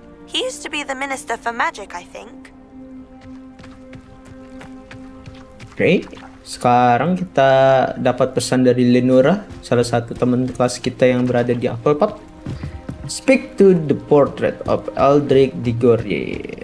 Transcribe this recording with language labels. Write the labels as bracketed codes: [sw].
[en] He used to be the Minister for Magic, I think. [id] Oke, sekarang kita dapat pesan dari Lenora, salah satu teman kelas kita yang berada di Hufflepuff. [en] Speak to the portrait of Eldritch Diggory.